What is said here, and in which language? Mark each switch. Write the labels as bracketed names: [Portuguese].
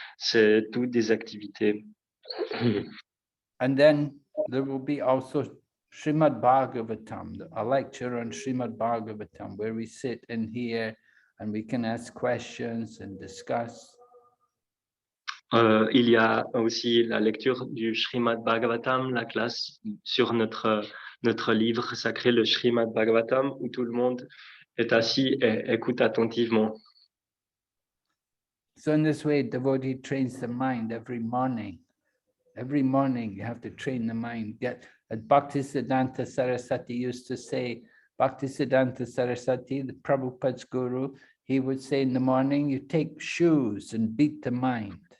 [French] C'est toutes des activités. [English] And then there will be also Srimad Bhagavatam, a lecture on Srimad Bhagavatam, where we sit and hear and we can ask questions and discuss. [French] Il y a aussi la lecture du Srimad Bhagavatam, la classe sur notre livre sacré, le Srimad Bhagavatam, où tout le monde est assis et écoute attentivement. [English] So in this way, devotee trains the mind every morning. Every morning you have to train the mind. As Bhaktisiddhanta Saraswati used to say, Bhaktisiddhanta Saraswati, the Prabhupada's guru, he would say in the morning, you take shoes and beat the mind.